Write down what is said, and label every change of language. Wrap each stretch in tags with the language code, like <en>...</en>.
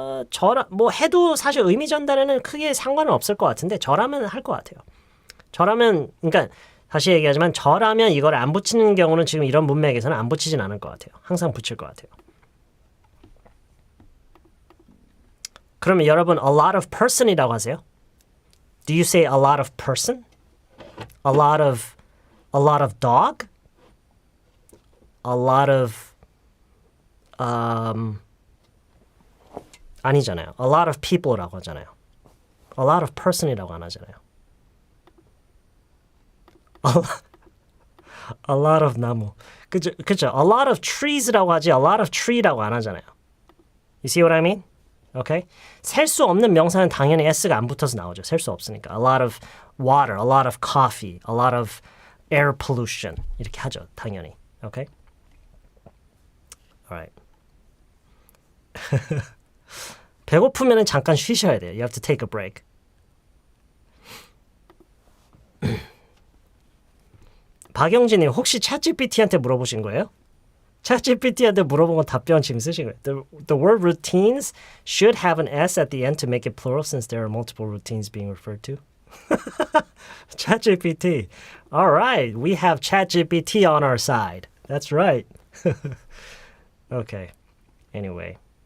<ko>저라 뭐 해도 사실 의미 전달에는 크게 상관은 없을 것 같은데 저라면 할 것 같아요. 저라면 그러니까 다시 얘기하지만 저라면 이걸 안 붙이는 경우는 지금 이런 문맥에서는 안 붙이진 않을 것 같아요. 항상 붙일 것 같아요. 그러면 여러분</ko> <en>a lot of person이라고 하세요? Do you say a lot of person? A lot of dog? A lot of 아니잖아요. A lot of people</en> <ko>라고 하잖아요.</ko> <en>A lot of person이라고 안 하잖아요. A lot of</en> <ko>나무.</ko> <en>그죠? A lot of trees라고 하지 a lot of tree라고 안 하잖아요. You see what I mean? Okay?</en> <ko>셀 수 없는 명사는 당연히 s가 안 붙어서 나오죠. 셀 수 없으니까.</ko> <en>A lot of water, a lot of coffee, a lot of air pollution</en> <ko>이렇게 하죠. 당연히.</ko> <en>Okay? Alright.</en> <ko>배고프면 잠깐 쉬셔야 돼요.</ko> <en>You have to take a break.</en> <ko>박영진님 혹시 챗GPT한테 물어보신 거예요? 챗GPT한테 물어본 건 답변 지금 쓰신 거예요.</ko> <en>The word routines should have an S at the end to make it plural since there are multiple routines being referred to. ChatGPT. All right, we have ChatGPT on our side. That's right. Okay. Anyway.</en>